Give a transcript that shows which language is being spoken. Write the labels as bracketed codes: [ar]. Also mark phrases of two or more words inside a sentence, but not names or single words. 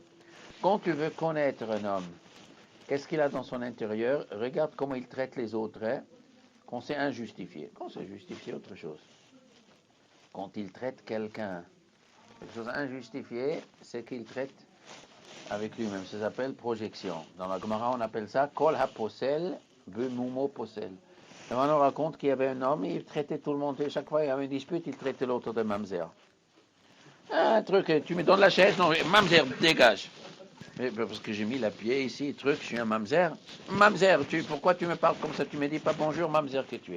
[fr] Quand tu veux connaître un homme, qu'est-ce qu'il a dans son intérieur? Regarde comment il traite les autres, hein? Quand c'est injustifié. Quand c'est justifié, autre chose. Quand il traite quelqu'un, quelque chose injustifié, c'est qu'il traite avec lui-même. Ça s'appelle projection. Dans la Gemara, on appelle ça [he] כל הפוסל במומו פוסל. [fr] Et on nous raconte qu'il y avait un homme, il traitait tout le monde, et chaque fois il y avait une dispute, il traitait l'autre de mamzer. Un truc, tu me donnes la chaise, non, mamzer, dégage. Mais parce que j'ai mis la pied ici, truc, je suis un mamzer. Mamzer, pourquoi tu me parles comme ça? Tu me dis pas bonjour, mamzer que tu es.